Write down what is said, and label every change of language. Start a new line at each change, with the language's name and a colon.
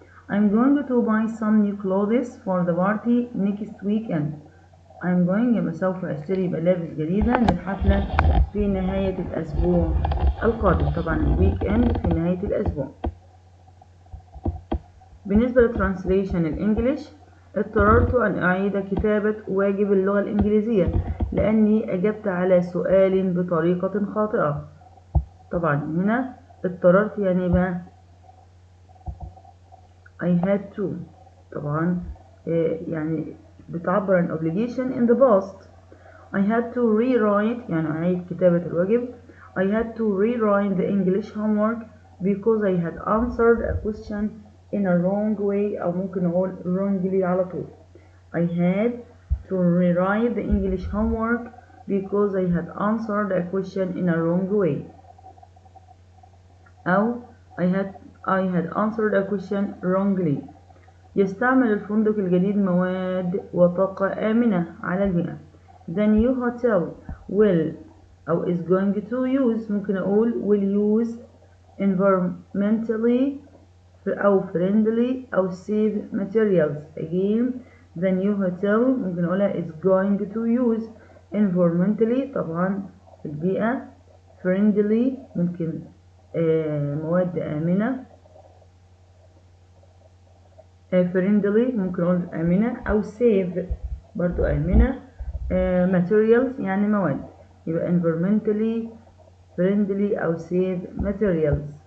English: I'm going to buy some new clothes for the party next weekend. I'm going
Arabic: سوف أشتري ملابس جديدة للحفلة في نهاية الأسبوع القادم. طبعا weekend في نهاية الأسبوع. بالنسبة للترانسليشن الإنجليش اضطررت أن أعيد كتابة واجب اللغة الإنجليزية لأني أجبت على سؤال بطريقة خاطئة. طبعا هنا اضطررت يعني بقى
English: I had to
Arabic: طبعا يعني بتعبر عن
English: obligation in the past. I had to rewrite
Arabic: يعني أعيد كتابة الواجب.
English: I had to rewrite the English homework because I had answered a question in a wrong way
Arabic: أو ممكن نقول
English: wrongly
Arabic: على طول.
English: I had to rewrite the English homework because I had answered a question in a wrong way. أو I had answered a question wrongly.
Arabic: يستعمل الفندق الجديد مواد وطاقة آمنة على البيئة.
English: The new hotel will أو is going to use
Arabic: ممكن أقول
English: will use environmentally أو friendly أو safe materials. Again the new hotel
Arabic: ممكن أقولها
English: is going to use environmentally
Arabic: طبعا البيئة
English: friendly
Arabic: ممكن مواد آمنة
English: friendly
Arabic: ممكن أقول آمنة أو
English: safe
Arabic: برضو آمنة
English: materials
Arabic: يعني مواد يبقى
English: environmentally friendly أو safe materials.